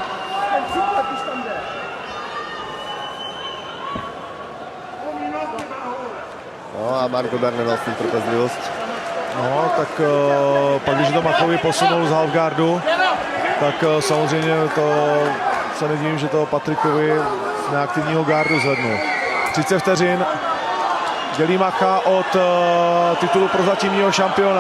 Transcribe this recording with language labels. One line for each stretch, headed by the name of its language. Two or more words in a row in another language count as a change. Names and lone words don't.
Slovak: No a Marko Dar nemal s tým trpezlivosť. No,
Czech: tak pak, když to Machovi posunul z halfguardu, tak samozřejmě to se nedivím, že to Patrikovi z neaktivního gardu zvednul. 30 vteřin dělí Macha od titulu prozatímního šampiona.